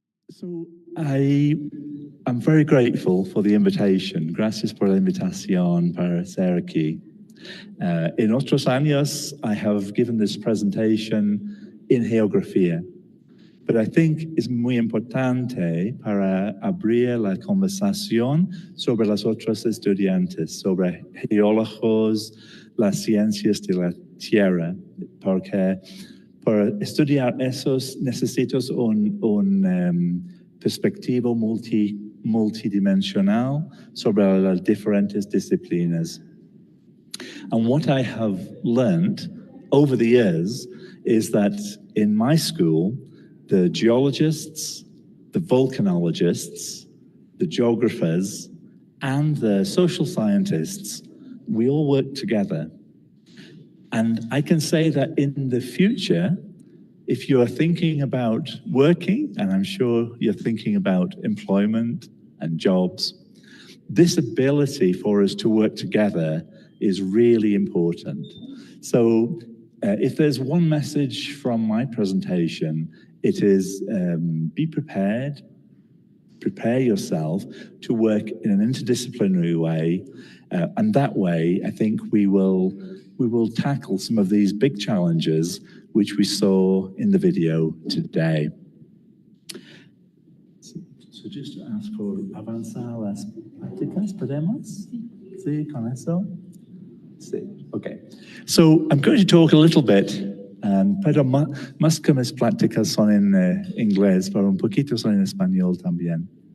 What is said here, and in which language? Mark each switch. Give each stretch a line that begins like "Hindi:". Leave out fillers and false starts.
English: So I'm very grateful for the invitation.
Spanish: Gracias por la invitación para ser aquí. In otros años,
English: I have given this presentation in
Spanish: geografía,
English: but I think
Spanish: es muy importante para abrir la conversación sobre los otros estudiantes, sobre geólogos, las ciencias de la tierra, porque para estudiar esos necesitas un perspectiva multidimensional sobre las diferentes disciplinas.
English: And what I have learned over the years is that in my school, the geologists, the volcanologists, the geographers, and the social scientists, we all work together. And I can say that in the future, if you are thinking about working, and I'm sure you're thinking about employment and jobs, this ability for us to work together is really important. So if there's one message from my presentation, it is be prepared, prepare yourself to work in an interdisciplinary way. And that way, I think we will tackle some of these big challenges which we saw in the video today. So just to ask for
Spanish: avanzar las prácticas, ¿podemos? Sí, con eso? Sí, okay.
English: So I'm going to talk a little bit,
Spanish: pero más que mis prácticas son en inglés, pero un poquito son en español también.